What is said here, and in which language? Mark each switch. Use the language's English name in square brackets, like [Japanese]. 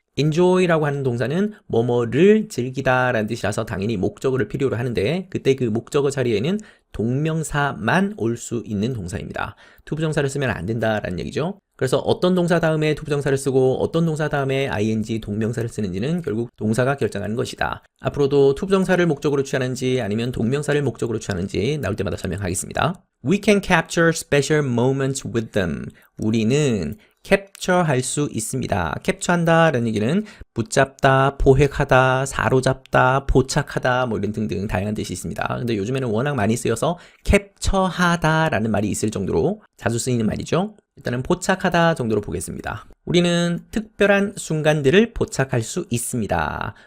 [Korean] enjoy라고 하는 동사는 뭐뭐를 즐기다 라는 뜻이라서 당연히 목적어를 필요로 하는데 그때 그 목적어 자리에는 동명사만 올 수 있는 동사입니다. 투부정사를 쓰면 안 된다라는 얘기죠. 그래서 어떤 동사 다음에 투부정사를 쓰고 어떤 동사 다음에 ing 동명사를 쓰는지는 결국 동사가 결정하는 것이다. 앞으로도 투부정사를 목적으로 취하는지 아니면 동명사를 목적으로 취하는지 나올 때마다 설명하겠습니다. [English] We can capture special moments with them. [Korean] 우리는 캡처할 수 있습니다. 캡처한다 라는 얘기는 붙잡다, 포획하다, 사로잡다, 포착하다 뭐 이런 등등 다양한 뜻이 있습니다. 근데 요즘에는 워낙 많이 쓰여서 캡처하다 라는 말이 있을 정도로 자주 쓰이는 말이죠. 일단은 포착하다 정도로 보겠습니다. 우리는 특별한 순간들을 포착할 수 있습니다.